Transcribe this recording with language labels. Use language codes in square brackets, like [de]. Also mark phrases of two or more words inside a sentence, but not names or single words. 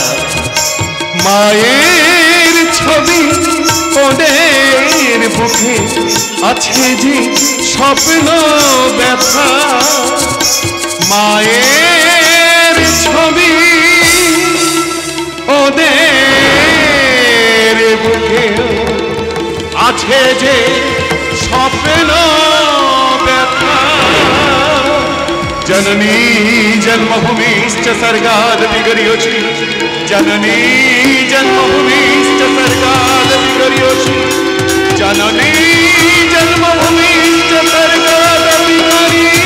[bn] মায়ের ছবি ওদের বুকে আছে যে স্বপ্ন ব্যথা। মায়ের ছবি ওদের বুকে আছে যে স্বপ্ন ব্যথা। [sa] जननी जन्मभूमिश्च सर्गादपि गर्योषि, जननी जन्मभूमिश्च सर्गादपि गर्योषि, जननी जन्मभूमिश्च सर्गादपि गर्योषि।